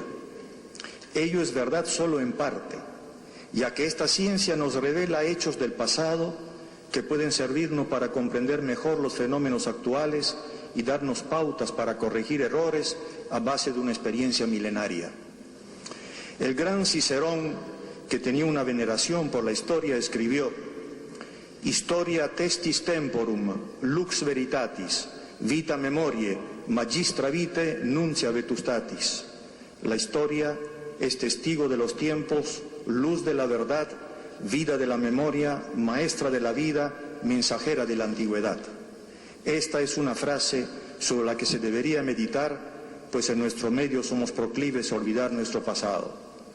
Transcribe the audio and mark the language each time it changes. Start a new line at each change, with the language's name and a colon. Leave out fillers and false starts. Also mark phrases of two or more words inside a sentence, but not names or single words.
Spanish: Ello es verdad solo en parte, ya que esta ciencia nos revela hechos del pasado que pueden servirnos para comprender mejor los fenómenos actuales y darnos pautas para corregir errores a base de una experiencia milenaria. El gran Cicerón, que tenía una veneración por la historia, escribió:
Latin: Historia testis temporum, lux veritatis, vita memoriae, magistra vitae, nuncia vetustatis.
Spanish: La historia es testigo de los tiempos, luz de la verdad, vida de la memoria, maestra de la vida, mensajera de la antigüedad. Esta es una frase sobre la que se debería meditar, pues en nuestro medio somos proclives a olvidar nuestro pasado.